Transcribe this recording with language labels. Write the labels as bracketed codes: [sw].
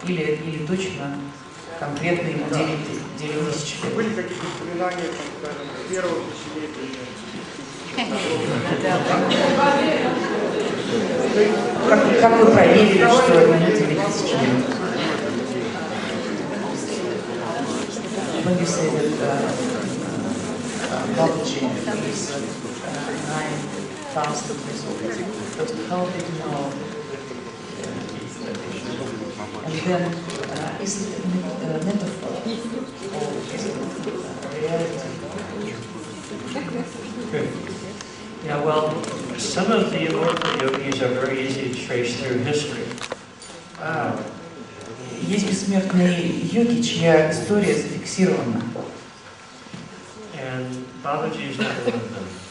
[ru] Или точно конкретно ему 9000 лет? Были какие-то упоминания, там, скажем, первого тысячелетия? Как вы проверили, что ему 9000 лет? [en] When you say that Babaji is 9,000 years old, but how did you know? And then, is it a metaphor or is it reality? Good. Yeah, well, some of the immortal yogis are very easy to trace through history. [ru] Есть бессмертные йоги, чья история зафиксирована. [en] And Babaji is not one of them.